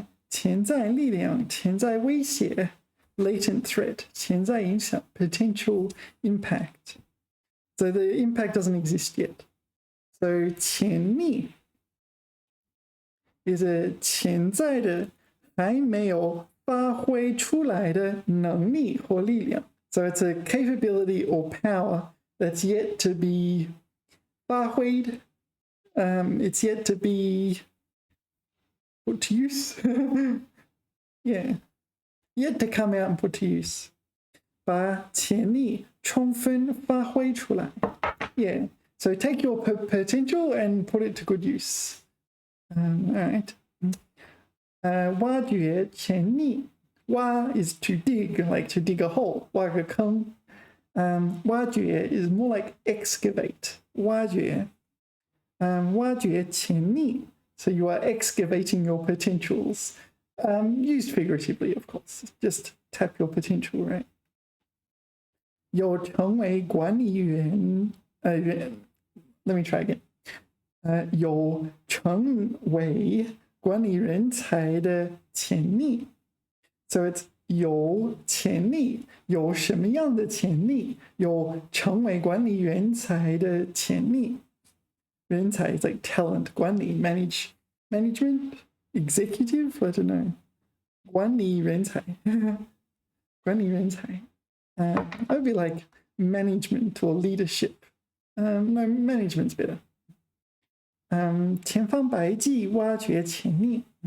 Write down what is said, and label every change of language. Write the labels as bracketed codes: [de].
[zh] 潜在力量潜在威胁 [en] latent threat [zh] 潜在影响 [en] potential impact. So the impact doesn't exist yet. [zh] So 潜密 [en] is a [zh] 潜在的还没有发挥出来的能力或力量. [en] So it's a capability or power that's yet to be 发挥. It's yet to be put to use. Yeah. Yet to come out and put to use. [zh] 把潜力充分发挥出来.Yeah. [en] So take your potential and put it to good use. All right. [zh] 挖掘潜力. [en] 挖 is to dig, like to dig a hole. [zh] 挖个坑. [en] 挖掘 is more like excavate. [zh] 挖掘.挖掘潜力. [en] So you are excavating your potentials. Used figuratively, of course. Just tap your potential, right? [zh] 有成为管理员 [en] let me try again. [zh] 有成为管理人才的潜力. [en] So it's [zh] 有潜力，有什么样的潜力？有成为管理人才的潜力。 [en] 人才 is like talent, 管理 management, executive, I don't know. [zh] 管理人才管理人才 [en] that would be like management or leadership. No, management's better. [zh] 千方百计挖掘潜力.